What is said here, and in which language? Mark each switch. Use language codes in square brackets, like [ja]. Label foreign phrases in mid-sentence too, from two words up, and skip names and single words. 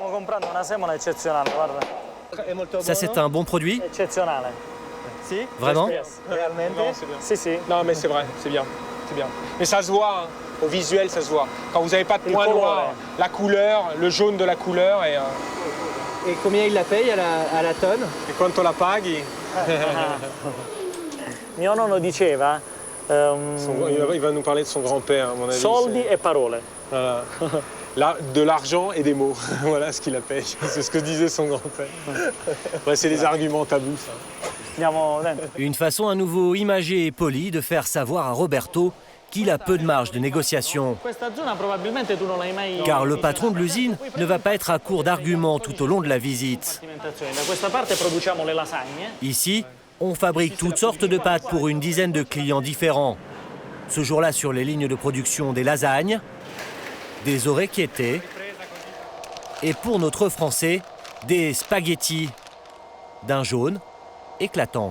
[fr] Ça, c'est un bon produit? Vraiment? Non, c'est bien. Non, mais c'est vrai, c'est bien. Mais ça se voit, hein. Au visuel, ça se voit. Quand vous n'avez pas de point noir, la couleur, le jaune de la couleur et... Et combien il la paye à la tonne? [it] Et quanto la paghi? Mio nonno diceva... [fr] Il va nous parler de son grand-père, à mon avis. [it] Soldi e parole. [fr] Voilà. Là, de l'argent et des mots. Voilà ce qu'il la paye. C'est ce que disait son grand-père. Ouais, c'est des arguments tabous, ça. [it] Andiamo dentro. [fr] Une façon à nouveau imagée et polie de faire savoir à Roberto qu'il a peu de marge de négociation. [it] Questa zona probabilmente tu non l'hai mai... [fr] Car le patron de l'usine ne va pas être à court d'arguments tout au long de la visite. [it] Da questa parte produciamo le lasagne. [fr] Ici, on fabrique toutes sortes de pâtes pour une dizaine de clients différents. Ce jour-là, sur les lignes de production, des lasagnes, des orecchiette et pour notre français, des spaghettis d'un jaune éclatant.